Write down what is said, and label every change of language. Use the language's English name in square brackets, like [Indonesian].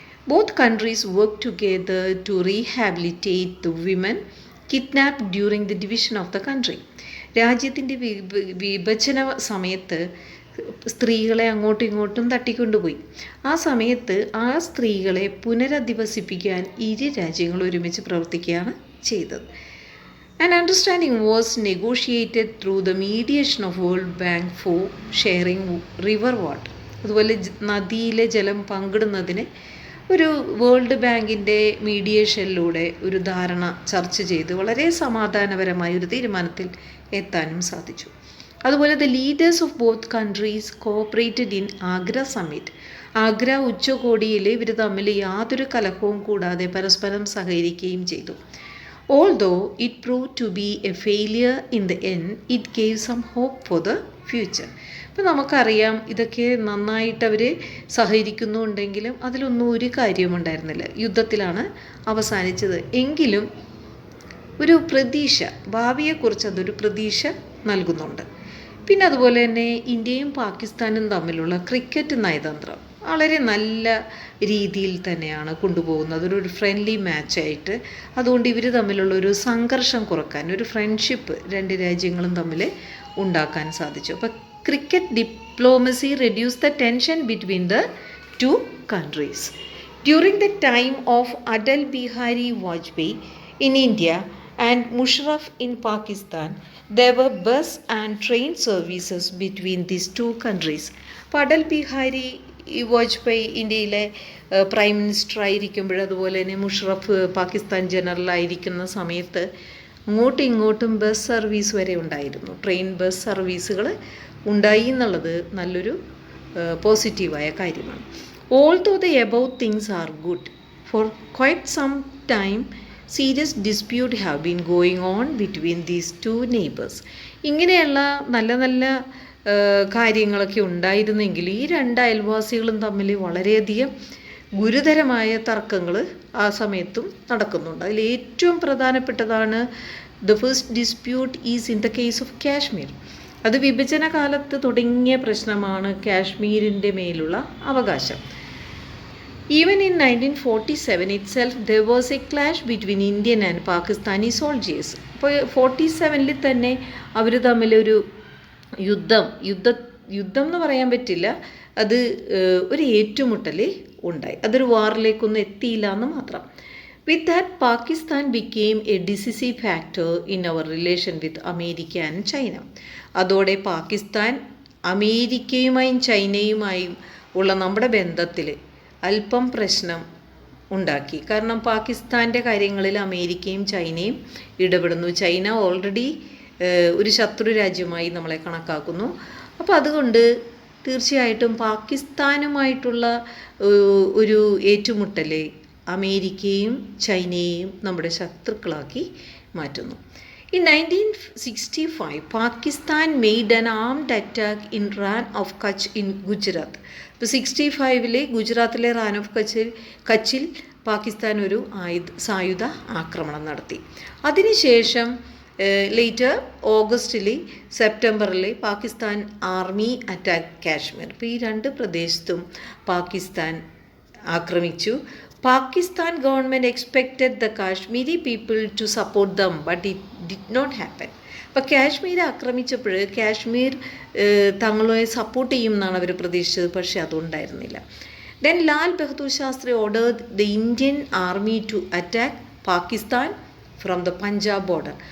[English] Both countries work together to rehabilitate the women kidnapped during the division of the country. [Malayalam] രാജ്യത്തിൻ്റെ വിഭജന സമയത്ത് സ്ത്രീകളെ അങ്ങോട്ടും ഇങ്ങോട്ടും തട്ടിക്കൊണ്ടുപോയി. ആ സമയത്ത് ആ സ്ത്രീകളെ പുനരധിവസിപ്പിക്കാൻ ഇരു രാജ്യങ്ങളും ഒരുമിച്ച് പ്രവർത്തിക്കുകയാണ് ചെയ്തത്. [English] An understanding was negotiated through the mediation of World Bank for sharing river water. [Malayalam] അതുപോലെ നദിയിലെ ജലം പങ്കിടുന്നതിന് ഒരു വേൾഡ് ബാങ്കിൻ്റെ മീഡിയേഷനിലൂടെ ഒരു ധാരണ ചർച്ച ചെയ്ത് വളരെ സമാധാനപരമായ ഒരു തീരുമാനത്തിൽ എത്താനും സാധിച്ചു. [English] അതുപോലെ the leaders of both countries cooperated in Agra summit. [Malayalam] Agra ഉച്ചകോടിയിൽ ഇവർ തമ്മിൽ യാതൊരു കലഹവും കൂടാതെ പരസ്പരം സഹകരിക്കുകയും ചെയ്തു. [English] Although it proved to be a failure in the end, it gave some hope for the future. [Malayalam] അപ്പോൾ നമുക്കറിയാം, ഇതൊക്കെ നന്നായിട്ട് അവർ സഹകരിക്കുന്നുണ്ടെങ്കിലും അതിലൊന്നും ഒരു കാര്യമുണ്ടായിരുന്നില്ല. യുദ്ധത്തിലാണ് അവസാനിച്ചത്. എങ്കിലും ഒരു പ്രതീക്ഷ, ഭാവിയെക്കുറിച്ച് അതൊരു പ്രതീക്ഷ നൽകുന്നുണ്ട്. പിന്നെ അതുപോലെ തന്നെ ഇന്ത്യയും പാകിസ്ഥാനും തമ്മിലുള്ള ക്രിക്കറ്റ് നയതന്ത്രം വളരെ നല്ല രീതിയിൽ തന്നെയാണ് കൊണ്ടുപോകുന്നത്, ഒരു ഫ്രണ്ട്ലി മാച്ചായിട്ട്. അതുകൊണ്ട് ഇവർ തമ്മിലുള്ള ഒരു സംഘർഷം കുറക്കാൻ, ഒരു ഫ്രണ്ട്ഷിപ്പ് രണ്ട് രാജ്യങ്ങളും തമ്മിൽ ഉണ്ടാക്കാൻ സാധിച്ചു. [English] അപ്പോൾ cricket diplomacy reduce the tension between the two countries. During the time of Atal Bihari Vajpayee in India and Musharraf in Pakistan, there were bus and train services between these two countries. [Malayalam] Atal Bihari Vajpayee ഇന്ത്യയിലെ പ്രൈം മിനിസ്റ്റർ ആയിരിക്കുമ്പോൾ, അതുപോലെ തന്നെ മുഷറഫ് പാകിസ്ഥാൻ ജനറലായിരിക്കുന്ന സമയത്ത് അങ്ങോട്ടും ഇങ്ങോട്ടും bus service വരെ ഉണ്ടായിരുന്നു. Train bus സർവീസുകൾ ഉണ്ടായി എന്നുള്ളത് നല്ലൊരു പോസിറ്റീവായ കാര്യമാണ്. [English] Although the above things are good, for quite some time serious dispute have been going on between these two neighbours. [Malayalam] ഇങ്ങനെയുള്ള നല്ല നല്ല കാര്യങ്ങളൊക്കെ ഉണ്ടായിരുന്നെങ്കിൽ ഈ രണ്ട് അയൽവാസികളും തമ്മിൽ വളരെയധികം ഗുരുതരമായ തർക്കങ്ങൾ ആ സമയത്തും നടക്കുന്നുണ്ട്. അതിൽ ഏറ്റവും പ്രധാനപ്പെട്ടതാണ് [English] The first dispute is in the case of Kashmir. [Malayalam] അത് വിഭജന കാലത്ത് തുടങ്ങിയ പ്രശ്നമാണ്, കാശ്മീരിൻ്റെ മേലുള്ള അവകാശം. [English] Even in 1947 itself, there was a clash between Indian and Pakistani soldiers. [Malayalam] അപ്പോൾ 47-ൽ തന്നെ അവർ തമ്മിലൊരു യുദ്ധം എന്ന് പറയാൻ പറ്റില്ല, അത് ഒരു ഏറ്റുമുട്ടൽ ഉണ്ടായി. അതൊരു വാറിലേക്കൊന്നും എത്തിയില്ല എന്ന് മാത്രം. [English] With that Pakistan became a decisive factor in our relation with America and China. [Malayalam] അതോടെ പാകിസ്ഥാൻ അമേരിക്കയുമായും ചൈനയുമായും ഉള്ള നമ്മുടെ ബന്ധത്തിൽ അല്പം പ്രശ്നം ഉണ്ടാക്കി. കാരണം പാകിസ്ഥാൻ്റെ കാര്യങ്ങളിൽ അമേരിക്കയും ചൈനയും ഇടപെടുന്നു. ചൈന ഓൾറെഡി ഒരു ശത്രു രാജ്യമായി നമ്മളെ കണക്കാക്കുന്നു. അപ്പോൾ അതുകൊണ്ട് തീർച്ചയായിട്ടും പാകിസ്ഥാനുമായിട്ടുള്ള ഒരു ഏറ്റുമുട്ടൽ അമേരിക്കയും ചൈനയെയും നമ്മുടെ ശത്രുക്കളാക്കി മാറ്റുന്നു. [English] In 1965, Pakistan made an armed attack in Ran of Kutch in Gujarat. [Malayalam] ഇപ്പോൾ 65-ലെ ഗുജറാത്തിലെ റാൻ ഓഫ് കച്ചിൽ പാകിസ്ഥാൻ ഒരു സായുധ ആക്രമണം നടത്തി. അതിനുശേഷം ലേറ്റർ ഓഗസ്റ്റിൽ സെപ്റ്റംബറിൽ [English] Pakistan army attack Kashmir. [Malayalam] ഇപ്പോൾ ഈ രണ്ട് പ്രദേശത്തും പാകിസ്ഥാൻ ആക്രമിച്ചു. [English] Pakistan government expected the Kashmiri people to support them, but it did not happen. [Malayalam] അപ്പോൾ കാശ്മീർ ആക്രമിച്ചപ്പോൾ കാശ്മീർ തങ്ങളെ സപ്പോർട്ട് ചെയ്യും എന്നാണ് അവർ പ്രതീക്ഷിച്ചത്, പക്ഷേ അതുണ്ടായിരുന്നില്ല. [English] Then Lal Bahadur Shastri ordered the Indian army to attack Pakistan from the Punjab border.